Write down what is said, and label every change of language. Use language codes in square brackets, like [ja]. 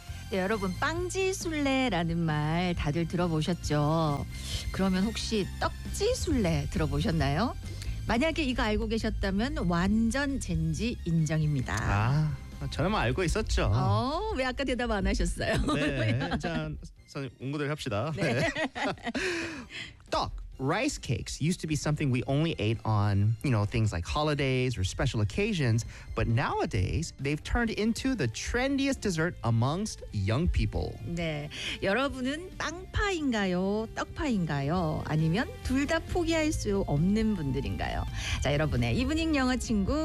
[ko] Yeah, 여러분, 빵지술래라는 말 다들 들어보셨죠? 그러면 혹시 떡지술래 들어보셨나요? 만약에 이거 알고 계셨다면 완전 젠지 인정입니다. 아, 저는 뭐 알고 있었죠. 왜 아까 대답 안 하셨어요? 네, 자, 선생님, 응고들 합시다. 네. [en] 떡, rice cakes used to be something we only ate on, you know, things like holidays or special occasions. But nowadays, they've turned into the trendiest dessert amongst young people. [ko] 네, 여러분은 빵파인가요? 떡파인가요? 아니면 둘 다 포기할 수 없는 분들인가요? 자, 여러분의 이브닝 영어 친구